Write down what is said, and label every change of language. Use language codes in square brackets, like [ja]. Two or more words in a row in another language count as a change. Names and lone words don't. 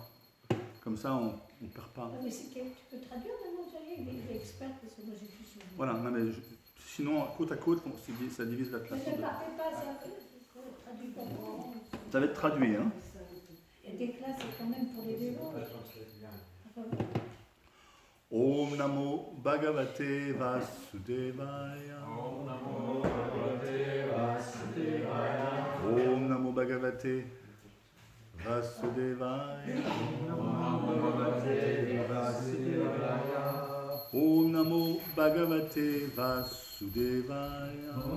[fr] Comme ça on ne perd pas. Ah, mais tu peux traduire maintenant, Thierry? Il est expert parce que moi j'ai plus sur. Voilà, non, mais sinon, côte à côte, ça divise la classe. Mais ne partez pas, ça traduit pas. Ça va être traduit, hein. déclats, c'est quand même pour les dévots. [sa] Om Namo Bhagavate Vasudevaya. Om Namo Bhagavate Vasudevaya. Om Namo Bhagavate Vasudevaya. Om Namo Bhagavate Vasudevaya.